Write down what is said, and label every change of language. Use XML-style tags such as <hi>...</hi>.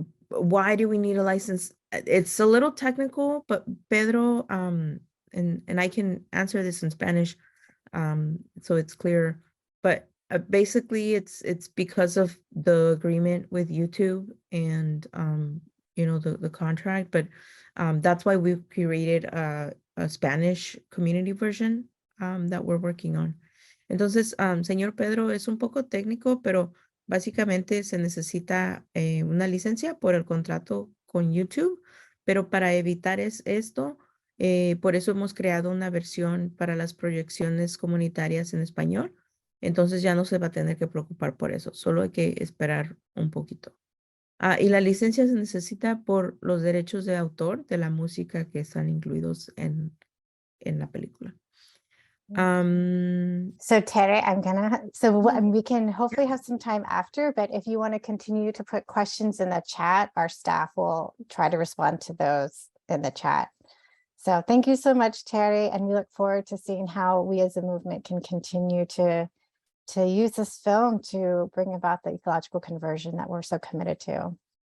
<en>Why do we need a license? It's a little technical, but Pedro, and I can answer this in Spanish, so it's clear, but basically it's because of the agreement with YouTube and the contract, but that's why we've created a Spanish community version that we're working on.</en> <es>Entonces, señor Pedro, es un poco técnico, pero básicamente se necesita una licencia por el contrato con YouTube, pero para evitar esto, por eso hemos creado una versión para las proyecciones comunitarias en español. Entonces ya no se va a tener que preocupar por eso, solo hay que esperar un poquito. Y la licencia se necesita por los derechos de autor de la música que están incluidos en la película.</es> <en>So Tere, we can hopefully have some time after, but if you want to continue to put questions in the chat, our staff will try to respond to those in the chat. So thank you so much, Tere, and we look forward to seeing how we as a movement can continue to use this film to bring about the ecological conversion that we're so committed to.</en>